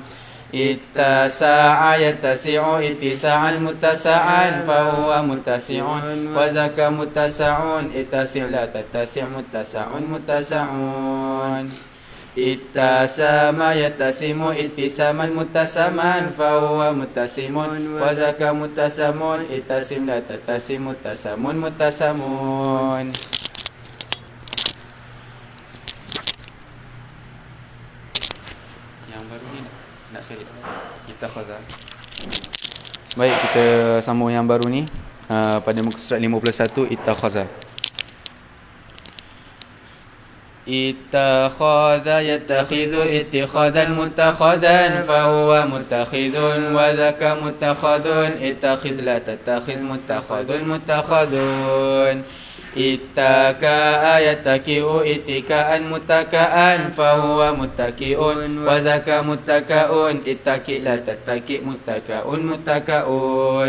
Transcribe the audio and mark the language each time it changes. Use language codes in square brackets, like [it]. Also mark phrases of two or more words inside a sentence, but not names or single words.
[ar] اتّسع يتّسع اتّساعا متّسعا فهو متّسع وذاك متّسع اتّسع لا تتّسع متّسع متّسع. اتّسم يتّسم اتّساما متّسما فهو متّسم وذاك متّسم اتّسم لا تتّسم متّسم متّسم. [ms] Yang baru ni nak sekali ittakhadha. Baik, kita sambung yang baru ni pada muka surat 51 ittakhadha. [ar] اتّخذ يتّخذ اتّخاذا متّخذا فهو متّخذ وذاك متّخذ اتّخذ لا تتّخذ متّخذ متّخذ. اتّكأ يتّكئ اتّكاء متّكأ فهو متّكئ وذاك متّكأ اتّكئ لا تتّكئ متّكأ متّكأ.